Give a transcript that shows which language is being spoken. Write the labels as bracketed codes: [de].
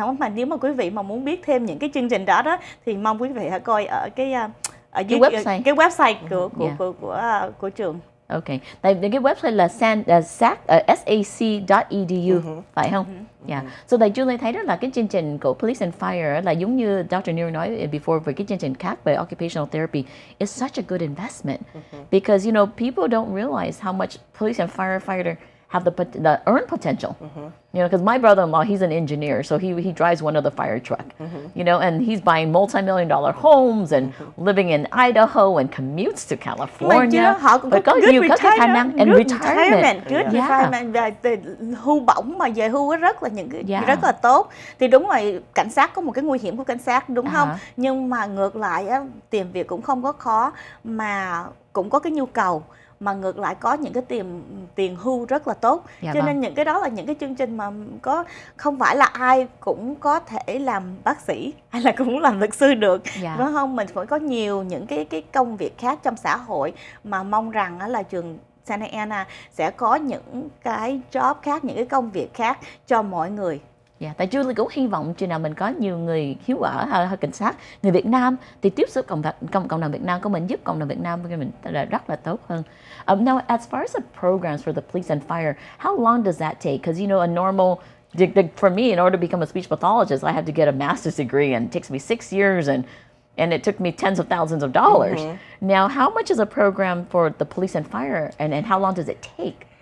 [vi] Mà nếu mà quý vị mà muốn biết thêm những cái chương trình đó thì mong quý vị hãy coi ở cái website của trường. Ok, tại vì cái website là sac.edu, phải không? Yeah. So tại Julie thấy đó là cái chương trình của Police and Fire là giống như Dr. [en] Nery nói before, về cái chương trình khác về occupational therapy, it's such a good investment because people don't realize how much police and firefighter have the earn potential. Because my brother-in-law, he's an engineer, so he drives one of the fire truck. And he's buying multi-million-dollar homes and living in Idaho and commutes to California. [vi] Họ cũng có nhiều các cái khả năng and retirement. Và hưu bổng mà về hưu rất là rất là tốt. Thì đúng rồi, cảnh sát có một cái nguy hiểm của cảnh sát, đúng không? Nhưng mà ngược lại tìm việc cũng không có khó, mà cũng có cái nhu cầu. mà ngược lại có những cái tiền hưu rất là tốt. Dạ Cho vâng. nên những cái đó là những cái chương trình mà không phải là ai cũng có thể làm bác sĩ hay là cũng làm luật sư được, Dạ. đúng không? Mình phải có nhiều những cái công việc khác trong xã hội, mà mong rằng là trường Santa Ana sẽ có những cái job khác, những cái công việc khác cho mọi người. Dạ, tại Julie cũng hy vọng chừng nào mình có nhiều người hiếu ở hay cảnh sát người Việt Nam thì tiếp xúc cộng đồng Việt Nam của mình, giúp cộng đồng Việt Nam của mình rất là tốt hơn. [en] Now, as far as the programs for the police and fire, how long does that take? Because you know, a normal for me, in order to become a speech pathologist, I had to get a master's degree, and it takes me 6 years, and it took me tens of thousands of dollars. Now, how much is a program for the police and fire, and how long does it take?